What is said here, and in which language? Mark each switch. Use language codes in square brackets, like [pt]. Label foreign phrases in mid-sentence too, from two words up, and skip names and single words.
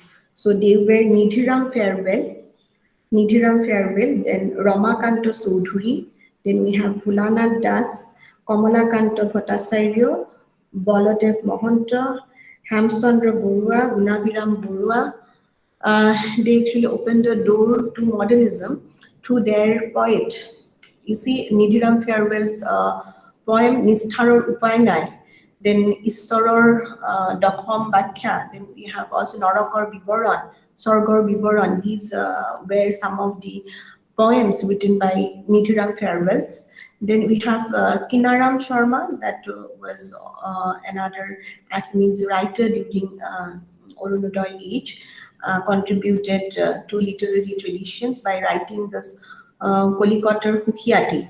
[en] So they were Nidhiram Farewell, then Ramakanta Soudhuri, then we have Bhulanath Das, Kamalakanta Bhattacharya, Baladev Mahanta, Hamchandra Borua, Gunabiram Borua. They actually opened the door to modernism through their poet. You see, Nidhiram Farewell's poem Nistharor Upainai, then Issoror Dakham Bakhya, then we have also Narakar Bibaran, Sorgor Bibaran. These were some of the poems written by Nidhiram Farewells. Then we have Kinaram Sharma, that was another Assamese writer during Orunodoy age, contributed to literary traditions by writing this Kolikatar Hukiati.